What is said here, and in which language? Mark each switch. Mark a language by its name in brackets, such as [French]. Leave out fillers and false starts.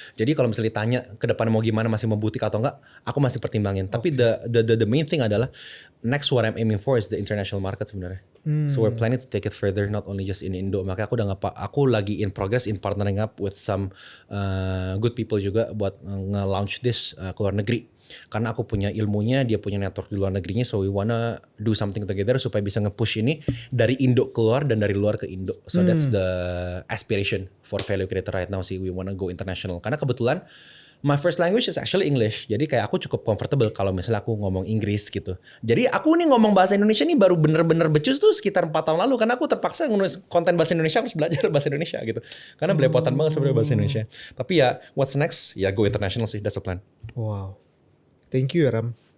[Indonesian] Jadi kalau misalnya ditanya ke depan mau gimana, masih mau butik atau enggak, aku masih pertimbangin. Tapi [English] the main thing [Indonesian] adalah [English] next what I'm aiming for is the international market [Indonesian] sebenarnya. [English] So we're planning to take it further, not only just in Indo. [Indonesian] Makanya aku lagi [English] in progress in partnering up with some good people [Indonesian] juga buat nge-launch [English] this [Indonesian] ke luar negeri. Karena aku punya ilmunya, dia punya network di luar negerinya, [English] so we wanna do something together [Indonesian] supaya bisa nge-push ini dari Indo keluar dan dari luar ke Indo. [English] So that's the aspiration for Value Creator right now [Indonesian] sih. [English] We wanna go international. [Indonesian] Karena kebetulan [English] my first language is actually English. [Indonesian] Jadi kayak aku cukup comfortable kalau misalnya aku ngomong Inggris gitu. Jadi aku nih ngomong bahasa Indonesia nih baru bener-bener becus tuh sekitar 4 tahun lalu. Karena aku terpaksa nulis konten bahasa Indonesia, harus belajar bahasa Indonesia gitu. Karena belepotan banget sebenarnya bahasa Indonesia. Tapi ya [English] what's next? [Indonesian] Ya [English] go international [Indonesian] sih, [English] that's the plan. [Indonesian] Wow. Thank you ya Ram.